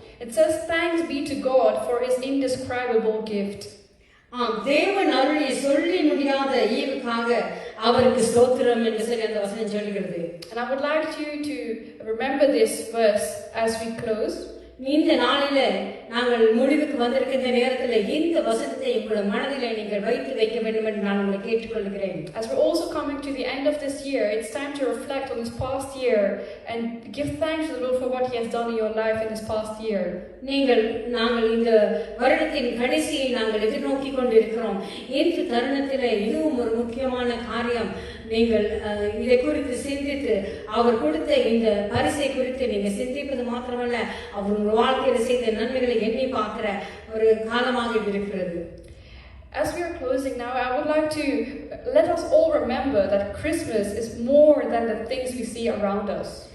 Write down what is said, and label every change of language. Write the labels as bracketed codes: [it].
[en] It says, "Thanks be to God for His indescribable gift." [ta] தேவன் அருளி சொல்லி முடியாத ஈவுக்காக அவருக்கு ஸ்தோத்திரம் என்று சொல்லி அந்த வசனம் சொல்கிறது. [en] And I would like you to remember this verse as we close. [ta] இந்த நாளில நாங்கள் முடிவுக்கு வந்திருக்கின்ற நேரத்தில் இந்த வசனத்தை உங்களுடைய மனதிலே நீங்கள் வைக்க வேண்டும் என்று நான் உங்களை கேட்டுக்கொள்கிறேன். [en] As we're also coming to the end of this year, it's time to reflect on this past year and give thanks to the Lord for what He has done in your life in this past year. [ta] நாங்கள் இந்த வருடத்தின் கடைசியை நாங்கள் எதிர்நோக்கி கொண்டிருக்கிறோம். இந்த தருணத்தில் இதுவும் ஒரு முக்கியமான காரியம். நீங்கள் இதை குறித்து சிந்தித்து அவர் கொடுத்த இந்த பரிசை குறித்து நீங்க சிந்திப்பது மாத்திரமல்ல, அவர் வாழ்க்கையில செய்த நன்மைகளை எண்ணி பார்க்கிற ஒரு காலமாக இருக்கிறது. [en] As we are closing now, I would like to let us all remember that Christmas is more than the things we see around us.